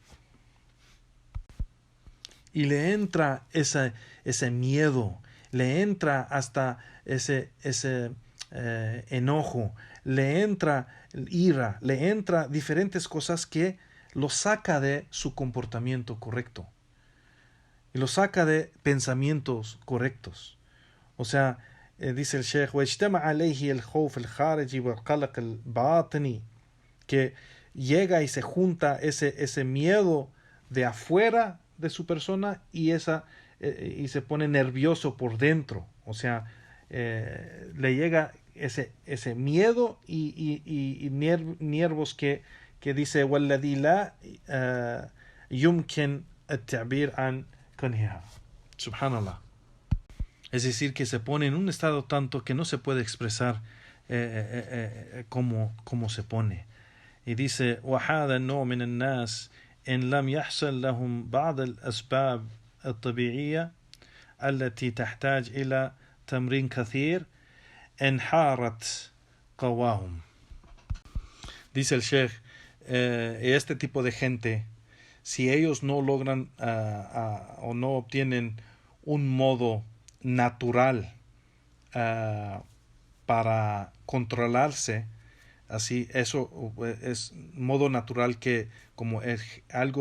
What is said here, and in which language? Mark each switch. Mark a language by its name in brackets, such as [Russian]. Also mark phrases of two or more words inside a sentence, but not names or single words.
[Spanish] Y le entra ese miedo, le entra hasta ese enojo, le entra ira, le entra diferentes cosas que lo saca de su comportamiento correcto y lo saca de pensamientos correctos. O sea, dice el Sheikh: [Arabic] وَاجْتَمَعَ عَلَيْهِ الْخَوْفُ الْخَارِجِ وَالْقَلَقُ الْبَاطِنِ, [Spanish] que llega y se junta ese miedo de afuera de su persona y se pone nervioso por dentro. O sea, le llega ese miedo y nervios que dice: [Arabic] وَالَّذِي لَا يُمْكِنْ التَّعْبِيرُ عَنْ كُنْهِهَا. [Spanish] Subhanallah. Es decir, que se pone en un estado tanto que no se puede expresar cómo se pone. Y dice: [Arabic] وَهَذَا النوع من الناس إن لم يحصل لهم بعض الأسباب الطبيعية التي تحتاج إلى تمرين كثير انحارت قواهم. [Spanish] Dice el Sheikh: este tipo de gente, si ellos no logran o no obtienen un modo natural para controlarse, así, eso es modo natural que como algo